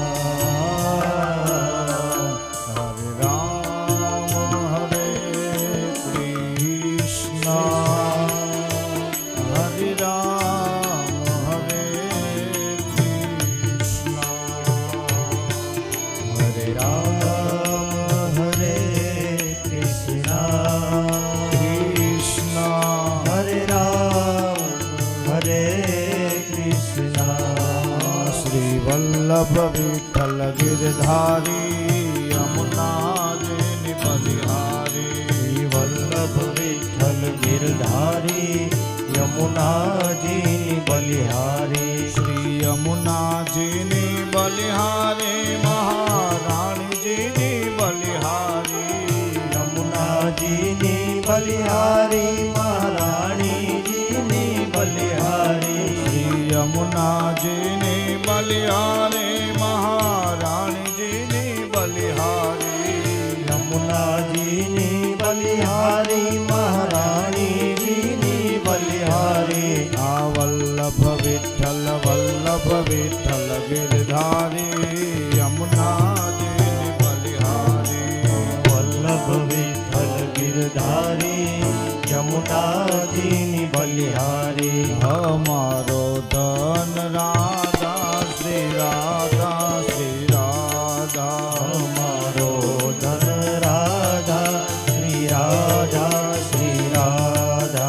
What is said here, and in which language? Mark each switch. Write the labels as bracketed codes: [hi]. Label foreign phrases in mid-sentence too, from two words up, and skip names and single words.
[sa] हरे राम हरे कृष्ण हरे राम हरे कृष्ण हरे राम हरे कृष्ण कृष्ण हरे राम हरे कृष्ण [bra] श्री वल्लभ विठ्ठल गिरधारी यमुना जिनि बलिहारी श्री वल्लभ विठ्ठल गिरधारी यमुना जी बलिहारी श्री यमुना जिनि बलिहारी महारानी जिनि बलिहारी यमुना जी बलिहारी महारानी जी बलिहारी श्री यमुना जिनि बलिहारी महारानी जिनि बलिहारी यमुना जी बलिहारी महारानी जी बलिहारी आ वल्लभ विठ्ठल गिरधारी यमुना जिनि बलिहारी वल्लभ विठ्ठल गिरधारी यमुना जी बलिहारी हमारो धन राधा श्री राधा श्री राधा हमारो धन राधा श्री राधा श्री राधा